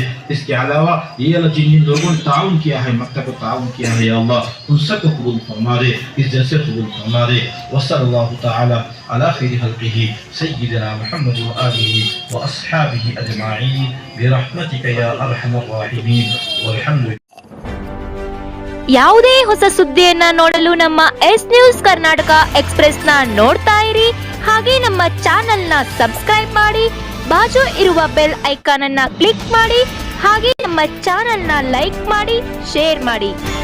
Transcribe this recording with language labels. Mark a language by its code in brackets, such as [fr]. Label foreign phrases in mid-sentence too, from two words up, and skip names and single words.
[ur] اس کے علاوہ یہ اللہ جن لوگوں نے تعاون کیا ہے, مکتب کو تعاون کیا ہے, [ar] یا اللہ [ur] ان سب کو قبول فرما دے. اس جیسے قبول فرما دے. [ar] وصلی اللہ تعالی علی خیر خلقہ سیدنا محمد وآلہ واصحابہ اجمعین برحمتک یا ارحم الراحمین والحمد للہ. [kn] ಯಾವುದೇ ಹೊಸ ಸುದ್ದಿಯನ್ನ ನೋಡಲು ನಮ್ಮ ಎಸ್ ನ್ಯೂಸ್ ಕರ್ನಾಟಕ ಎಕ್ಸ್‌ಪ್ರೆಸ್ ನ ನೋಡ್ತಾ ಇರಿ. ಹಾಗೆ ನಮ್ಮ ಚಾನೆಲ್ ನ ಸಬ್ಸ್ಕ್ರೈಬ್ ಮಾಡಿ, ಬಾಜು ಇರುವ ಬೆಲ್ ಐಕಾನ್ ಅನ್ನ ಕ್ಲಿಕ್ ಮಾಡಿ. ಹಾಗೆ ನಮ್ಮ ಚಾನೆಲ್ ನ ಲೈಕ್ ಮಾಡಿ, ಶೇರ್ ಮಾಡಿ.